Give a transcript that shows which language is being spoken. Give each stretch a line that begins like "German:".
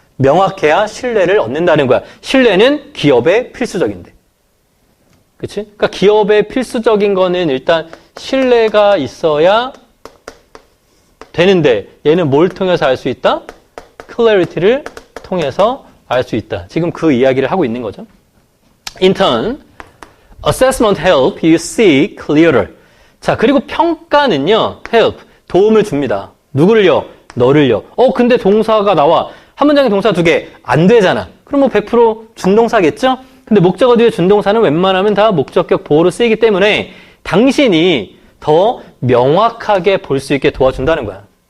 Korean: 명확해야 신뢰를 얻는다는 거야. 신뢰는 기업의 필수적인데. 그치? 그러니까 기업의 필수적인 거는 일단 신뢰가 있어야 되는데 얘는 뭘 통해서 알 수 있다? clarity를 통해서 알 수 있다. 지금 그 이야기를 하고 있는 거죠.
English: In turn, assessment help you see clearer.
Korean: 자, 그리고 평가는요, help, 도움을 줍니다. 누구를요? 너를요. 근데 동사가 나와. 한 문장에 동사 2개. 안 되잖아. 그럼 뭐 100% 준동사겠죠? 근데 목적어 뒤에 준동사는 웬만하면 다 목적격 보호로 쓰이기 때문에 당신이 더 명확하게 볼 수 있게 도와준다는 거야.